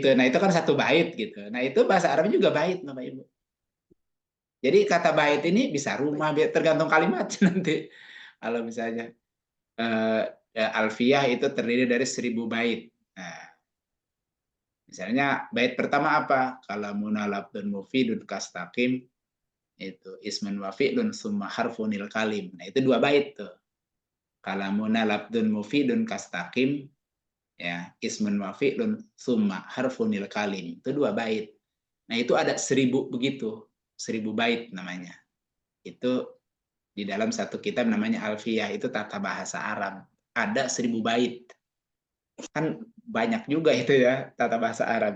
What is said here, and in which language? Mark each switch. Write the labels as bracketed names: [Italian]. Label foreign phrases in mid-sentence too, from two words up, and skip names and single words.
[Indonesian] Nah, itu kan satu bait gitu. Nah, itu bahasa Arab juga bait, Bapak Ibu. Jadi kata bait ini bisa rumah, tergantung kalimat nanti. Kalau misalnya alfiyah itu terdiri dari 1000 bait. Nah, misalnya bait pertama apa? [Arabic] كلامنا لفظ مفيد كاستقم, itu اسم وفعل ثم حرف الكلم. [Indonesian] Nah, itu 2 bait tuh. [Arabic] كلامنا لفظ مفيد كاستقم, [Indonesian] ya, [Arabic] اسم وفعل ثم حرف الكلم. Itu 2 bait. [Indonesian] Nah, itu ada 1000 begitu. 1000 bait namanya. Itu di dalam satu kitab namanya Alfiyah, itu tata bahasa Arab. Ada 1000 bait. Kan banyak juga itu ya, tata bahasa Arab.